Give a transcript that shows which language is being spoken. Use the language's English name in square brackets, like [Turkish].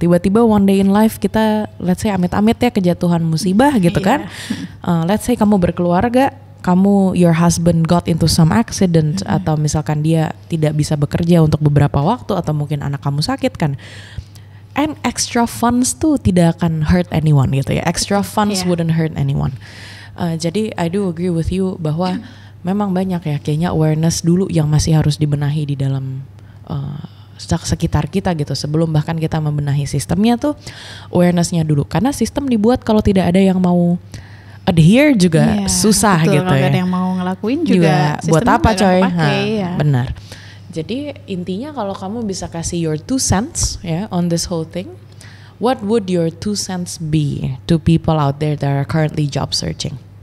[Indonesian] Tiba-tiba one day in life kita, let's say amit-amit ya kejatuhan musibah gitu kan. Let's say kamu berkeluarga, your husband got into some accident, atau misalkan dia tidak bisa bekerja untuk beberapa waktu, atau mungkin anak kamu sakit kan. And extra funds tuh tidak akan hurt anyone gitu ya. [English] Extra funds wouldn't hurt anyone. [Indonesian] Jadi I do agree with you bahwa memang banyak ya kayaknya awareness dulu yang masih harus dibenahi di dalam sekitar kita gitu. Sebelum bahkan kita membenahi sistemnya tuh, awarenessnya dulu. Karena sistem dibuat kalau tidak ada yang mau adhere juga susah betul, gitu kalau ya. Ada yang mau ngelakuin juga buat apa coy? Benar. [English] Jadi intinya kalau kamu bisa kasih your 2 cents ya on this whole thing, what would your 2 cents be to people out there that are currently job searching?